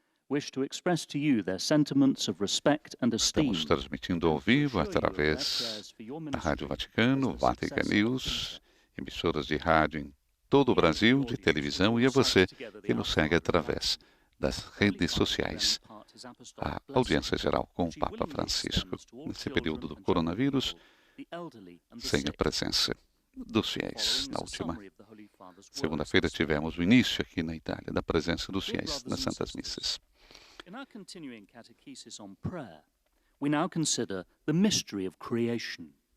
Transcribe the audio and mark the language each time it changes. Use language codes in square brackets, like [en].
[en] wish to express to you their sentiments of respect and esteem. [pt] Estamos transmitindo ao vivo através da Rádio Vaticano, Vatican News, emissoras de rádio em todo o Brasil, de televisão, e a você que nos segue através das redes sociais. A audiência geral com o Papa Francisco, nesse período do coronavírus, sem a presença dos fiéis. Na última segunda-feira tivemos o início aqui na Itália da presença dos fiéis nas Santas Missas. [en] In our continuing catechesis on prayer, we now consider the mystery of creation.